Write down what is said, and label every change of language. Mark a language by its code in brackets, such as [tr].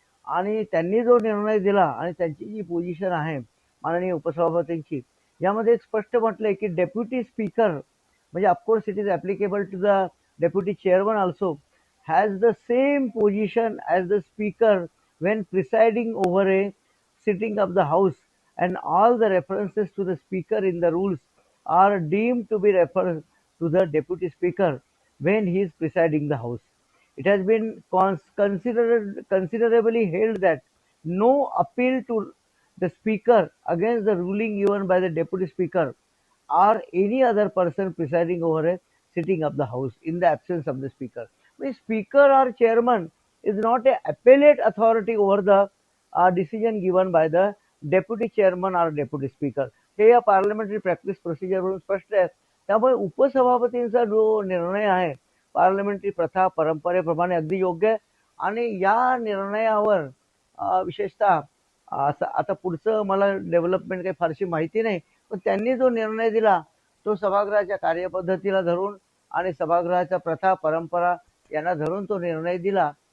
[mr] आणि त्यांनी जो निर्णय दिला आणि त्यांची जी पोझिशन आहे माननीय उपसभापतींची, यामध्ये एक स्पष्ट म्हटलंय की डेप्युटी स्पीकर म्हणजे [en] Of course it is applicable to the deputy chairman also has the same position as the speaker when presiding over a sitting of the house, and all the references to the speaker in the rules are deemed to be referred to the deputy speaker when he is presiding the house. It has been considerably held that no appeal to the speaker against the ruling given by the deputy speaker or any other person presiding over a sitting of the house in the absence of the speaker. The speaker or chairman is not a appellate authority over the decision given by the deputy chairman or deputy speaker. [mr] हे या parliamentary practice प्रोसिजरवरून स्पष्ट आहे. त्यामुळे उपसभापतींचा जो निर्णय आहे parliamentary प्रथा परंपरेप्रमाणे अगदी योग्य आहे. आणि या निर्णयावर विशेषतः आता पुढचं मला डेव्हलपमेंट काही फारशी माहिती नाही, पण त्यांनी जो निर्णय दिला तो सभागृहाच्या कार्यपद्धतीला धरून आणि सभागृहाच्या प्रथा परंपरा यांना धरून तो निर्णय दिला.